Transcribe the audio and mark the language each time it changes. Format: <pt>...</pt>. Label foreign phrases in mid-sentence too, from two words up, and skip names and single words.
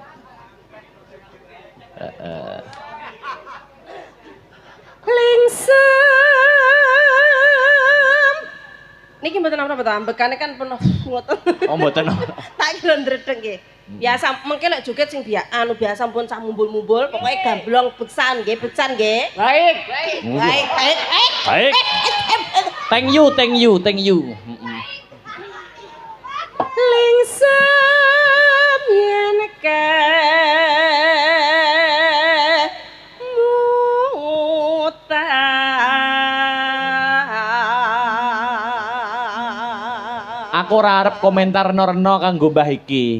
<jv>Lingsem. Niki mboten apa-apa ta, ambekane kan penuh ngoten. Oh mboten. Tak kira ndredeg nggih. Biasa mengke lek joget sing biasa pun sak mumbul-mumbul, pokoke gamblong beksan nggih, beksan nggih. Baik. Baik.</jv> <en>Thank you.</en> <jv>Lingsem yen ke Aku ora arep komentar reno-reno kanggo Mbah iki.</jv>